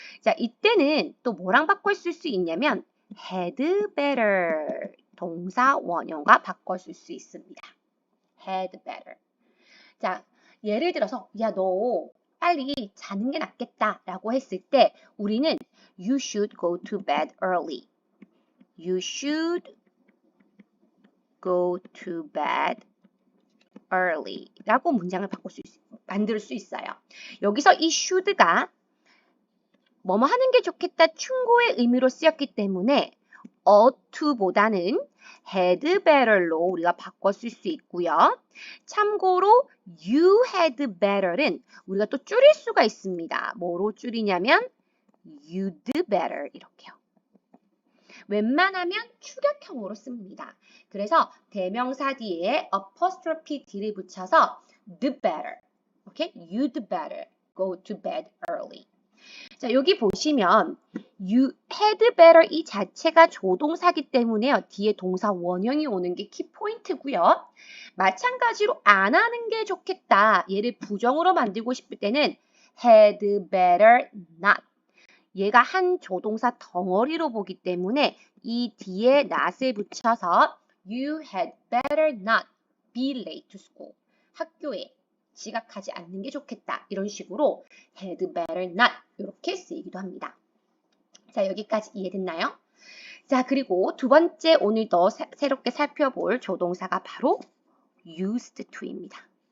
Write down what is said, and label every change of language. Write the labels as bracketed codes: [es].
[ko] 자, 이때는 또 뭐랑 바꿔 쓸 수 있냐면 had better 동사 원형과 바꿔 쓸 수 있습니다. [en] had better. [ko] 자, 예를 들어서 야, 너 빨리 자는 게 낫겠다라고 했을 때 우리는 [en] you should go to bed early. You should go to bed early [ko] 라고 문장을 만들 수 있어요. 여기서 이 should가 뭐뭐 하는 게 좋겠다 충고의 의미로 쓰였기 때문에 ought to보다는 had better로 우리가 바꿔 쓸 수 있고요. 참고로 you had better는 우리가 또 줄일 수가 있습니다. 뭐로 줄이냐면 you'd better 이렇게요. 웬만하면 추격형으로 씁니다. 그래서 대명사 뒤에 apostrophe D를 붙여서 the better. 오케이? [en] You'd better go to bed early. [ko] 자, 여기 보시면 you had better 이 자체가 조동사기 때문에 뒤에 동사 원형이 오는 게 키포인트고요. 마찬가지로 안 하는 게 좋겠다. 얘를 부정으로 만들고 싶을 때는 had better not. 얘가 한 조동사 덩어리로 보기 때문에 이 뒤에 not을 붙여서 [en] You had better not be late to school. [ko] 학교에 지각하지 않는 게 좋겠다. 이런 식으로 had better not 이렇게 쓰이기도 합니다. 자, 여기까지 이해됐나요? 자, 그리고 두 번째 오늘 더 새롭게 살펴볼 조동사가 바로 used to입니다.